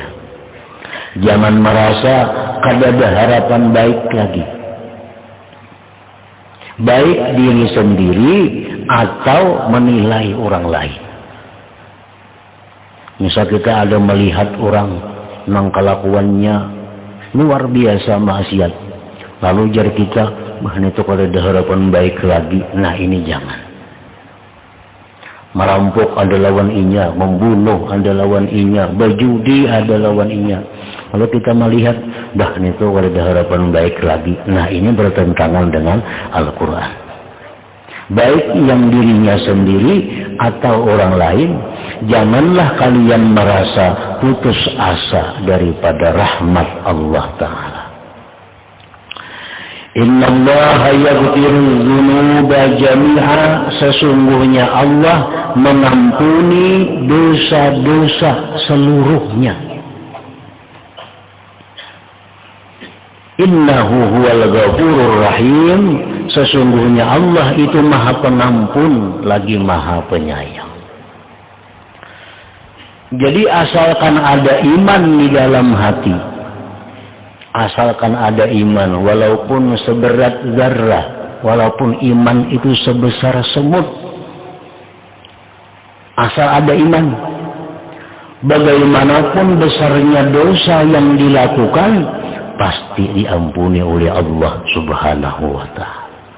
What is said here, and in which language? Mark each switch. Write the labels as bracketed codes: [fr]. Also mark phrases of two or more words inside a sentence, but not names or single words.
[id] Jangan merasa ada harapan baik lagi. Baik diri sendiri atau menilai orang lain. [bjn] Misal kita ada melihat orang yang kelakuannya luar biasa maksiat, lalu jar kita, itu kalau ada harapan baik lagi. [id] Nah, ini jangan. [bjn] Merampok ada lawan inya, membunuh ada lawan inya, berjudi ada lawan inya. [id] Kalau kita melihat, itu kalau ada harapan baik lagi. Nah, ini bertentangan dengan Al-Quran. Baik yang dirinya sendiri atau orang lain, janganlah kalian merasa putus asa daripada rahmat Allah Ta'ala. [ar] Innallaha yaghfiru dzunuba jami'a, [id] sesungguhnya Allah mengampuni dosa-dosa seluruhnya. [ar] Innahu huwal ghafurur rahim, [id] sesungguhnya Allah itu maha pengampun lagi maha penyayang. Jadi asalkan ada iman di dalam hati, asalkan ada iman walaupun seberat zarrah, walaupun iman itu sebesar semut, asal ada iman, bagaimanapun besarnya dosa yang dilakukan pasti diampuni oleh Allah [ar] Subhanahu wa Ta'ala.